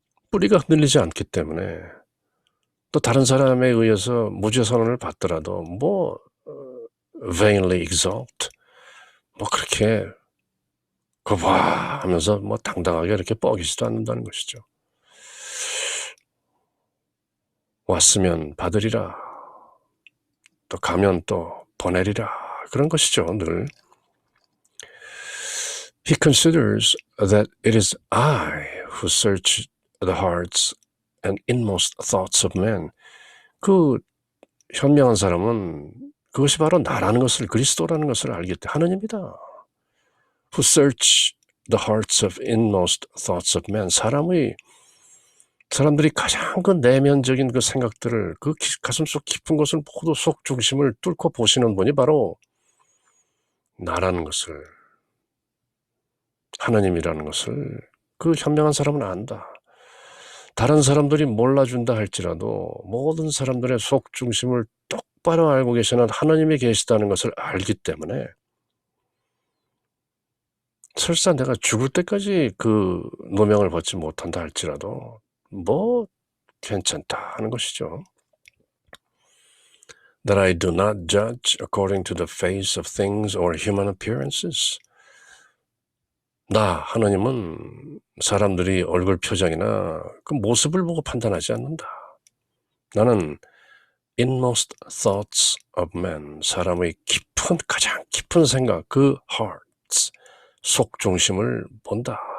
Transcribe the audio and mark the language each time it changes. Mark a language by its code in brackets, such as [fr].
[ko] 뿌리가 흔들리지 않기 때문에 또 다른 사람에 의해서 무죄선언을 받더라도 뭐 [en] vainly exalt, [ko] 뭐 그렇게 거봐 하면서 뭐 당당하게 이렇게 뻐기지도 않는다는 것이죠. 왔으면 받으리라, 또 가면 또 보내리라, 그런 것이죠. 늘 [en] He considers that it is I who search the hearts and inmost thoughts of men. [ko] 그 현명한 사람은 그것이 바로 나라는 것을, 그리스도라는 것을 알기 때문에 하느님이다. [en] Who search the hearts of inmost thoughts of men. [ko] 사람들이 가장 그 내면적인 그 생각들을, 그 가슴속 깊은 것을 모두 속 중심을 뚫고 보시는 분이 바로 나라는 것을, 하나님이라는 것을 그 현명한 사람은 안다. 다른 사람들이 몰라준다 할지라도 모든 사람들의 속 중심을 똑바로 알고 계시는 하나님이 계시다는 것을 알기 때문에 설사 내가 죽을 때까지 그 노명을 벗지 못한다 할지라도 뭐 괜찮다 하는 것이죠. [en] That I do not judge according to the face of things or human appearances. [ko] 나 하나님은 사람들이 얼굴 표정이나 그 모습을 보고 판단하지 않는다. 나는 [en] inmost thoughts of men, [ko] 사람의 깊은, 가장 깊은 생각, 그 hearts, 속 중심을 본다.